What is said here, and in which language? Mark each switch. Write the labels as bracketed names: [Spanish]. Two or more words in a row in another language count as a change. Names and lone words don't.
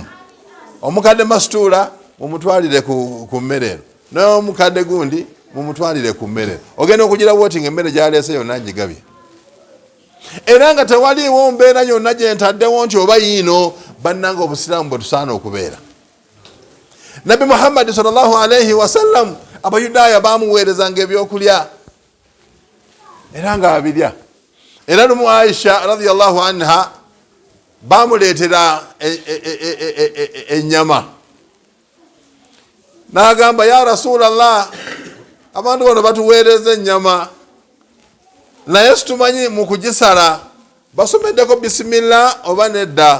[Ganda] Omukadde masituula mumutwalire ku mmere eno, n'omukadde gundi mumutwalire ku mmere ogenda okugira voting emmere gyaleese yonna ngigabye era nga tewaliiwo mbeera yonna gye ntaddewo nti oba yiino bannanga obusiraamu bwe tusaana okubeera. Nabbi Muhammadi [Arabic] صلى الله عليه وسلم [Ganda] abayudaaya bamuweerezanga ebyokulya era nga abirya. Era lumu Aisha [Arabic] رضي الله عنها [Ganda] bamuleetera ennyama n'agamba [Arabic] يا رسول الله, [Ganda] abantu bano batuweereza ennyama naye situmanyi mu kugisala basomeddeko bisimillah oba nedda.